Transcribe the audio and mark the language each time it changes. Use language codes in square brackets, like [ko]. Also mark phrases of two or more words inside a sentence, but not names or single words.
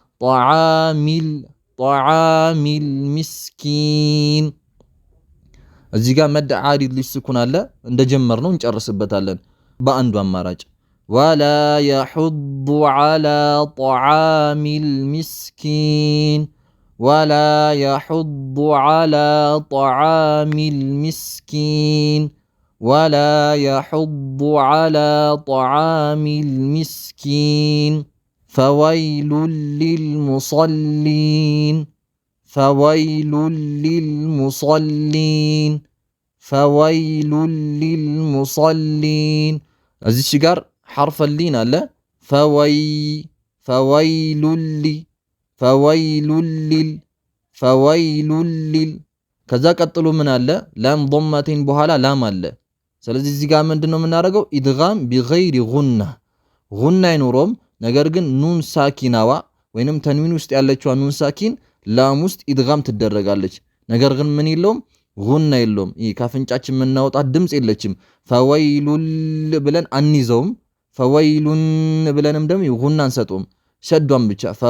[ar] طعام المسكين [am] እዚህ ጋር [ar] مد عارض للسكون [am] አለ እንደጀመርነው እንጨርስበታለን በአንዱ አማራጭ [ar] ولا يحض على طعام المسكين ولا يحض على طعام المسكين ولا يحض على طعام المسكين فويل للمصلين فويل للمصلين [am] እዚህ ጋር [ar] حرف اللين [am] አለ [ar] فويل لل [am] ከዛ ቀጥሎ ምን አለ ላም ضمتين በኋላ ላም አለ ስለዚህ እዚህ ጋር ምንድነው የምናደርገው ኢድጋም [ar] بغير غنة [am] አይኖርም ነገር ግን ኑን ሳኪናዋ ወይንም ተንዊን ውስጥ ያለችው ኑን ሳኪን ላም ውስጥ ኢድጋም ትደረጋለች ነገር ግን ምን የለውም غنة የለውም ይሄ ካፍንጫችን የምናወጣት ድምጽ የለችም ፈወይሉል ብለን አንይዘውም ፈወይሉን ብለንም ደግሞ غنة አንሰጠውም ሸዷን ብቻ